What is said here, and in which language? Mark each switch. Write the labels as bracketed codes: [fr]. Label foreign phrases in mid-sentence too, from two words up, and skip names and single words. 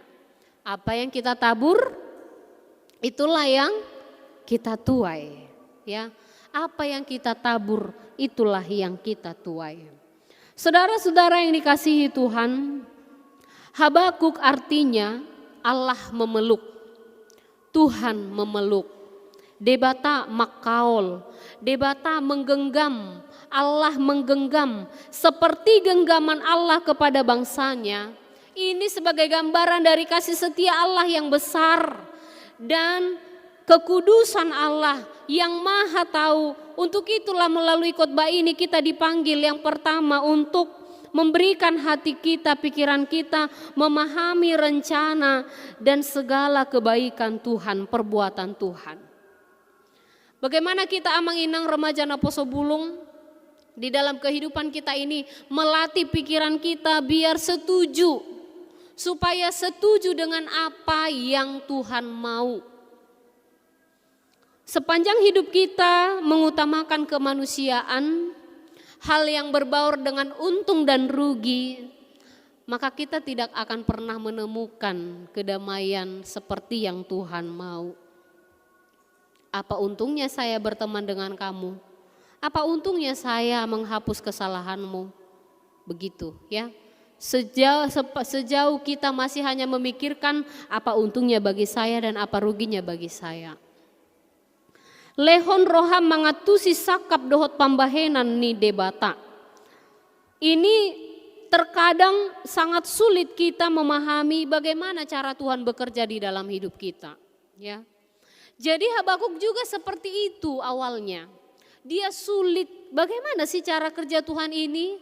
[id] Apa yang kita tabur, itulah yang kita tuai ya. Apa yang kita tabur, itulah yang kita tuai. Saudara-saudara yang dikasihi Tuhan, Habakuk artinya Allah memeluk, Tuhan memeluk. [bbc] Debata makaol, [id] debata menggenggam, Allah menggenggam seperti genggaman Allah kepada bangsanya. Ini sebagai gambaran dari kasih setia Allah yang besar dan kekudusan Allah yang maha tahu. Untuk itulah melalui khotbah ini kita dipanggil yang pertama untuk memberikan hati kita, pikiran kita, memahami rencana dan segala kebaikan Tuhan, perbuatan Tuhan. Bagaimana kita amang-inang remaja Aposo Bulung di dalam kehidupan kita ini melatih pikiran kita biar setuju, supaya setuju dengan apa yang Tuhan mau. Sepanjang hidup kita mengutamakan kemanusiaan, hal yang berbaur dengan untung dan rugi, maka kita tidak akan pernah menemukan kedamaian seperti yang Tuhan mau. Apa untungnya saya berteman dengan kamu? Apa untungnya saya menghapus kesalahanmu? Begitu ya. Sejauh kita masih hanya memikirkan apa untungnya bagi saya dan apa ruginya bagi saya. [bbc] Lehon roham mangatusi sakap dohot pambahenan ni debata. [id] Ini terkadang sangat sulit kita memahami bagaimana cara Tuhan bekerja di dalam hidup kita. Ya. Jadi Habakuk juga seperti itu awalnya. Dia sulit, bagaimana sih cara kerja Tuhan ini?